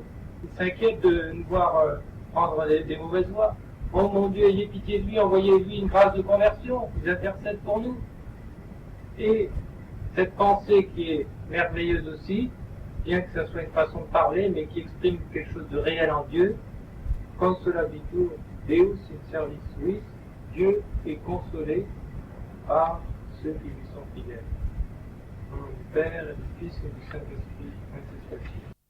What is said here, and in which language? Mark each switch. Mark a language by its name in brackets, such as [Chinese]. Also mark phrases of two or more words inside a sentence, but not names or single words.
[French] Ils s'inquiètent de nous voir prendre des mauvaises voies. Oh mon Dieu, ayez pitié de lui, envoyez-lui une grâce de conversion, ils intercèdent pour nous. Et cette pensée qui est merveilleuse aussi, bien que ce soit une façon de parler, mais qui exprime quelque chose de réel en Dieu, [Latin] consolabitur Deus in service suis, [French] Dieu est consolé par ceux qui lui sont fidèles. Au nom du Père, et du Fils et du Saint-Esprit, ainsi soit-il.